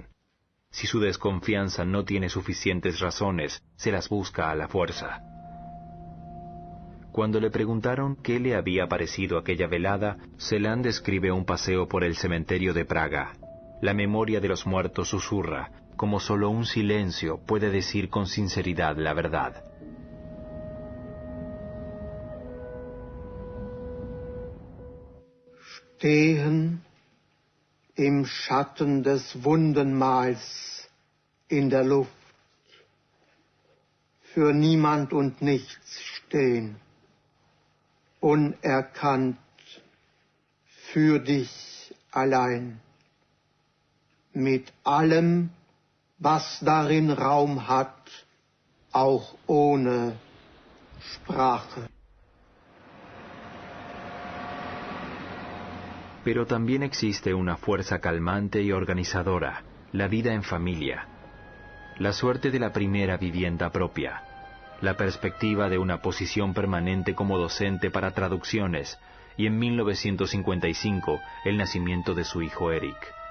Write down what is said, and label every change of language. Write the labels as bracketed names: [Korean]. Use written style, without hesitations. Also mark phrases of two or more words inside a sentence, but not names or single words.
[Spanish] Si su desconfianza no tiene suficientes razones, se las busca a la fuerza. Cuando le preguntaron qué le había parecido aquella velada, Celan describe un paseo por el cementerio de Praga. La memoria de los muertos susurra, como solo un silencio puede decir con sinceridad la verdad. [German] Stehen im Schatten des Wundenmals in der Luft, für niemand und nichts stehen, unerkannt, für dich allein, mit allem, was darin Raum hat, auch ohne Sprache. [Spanish] Pero también existe una fuerza calmante y organizadora, la vida en familia, la suerte de la primera vivienda propia, la perspectiva de una posición permanente como docente para traducciones y en 1955 el nacimiento de su hijo Eric.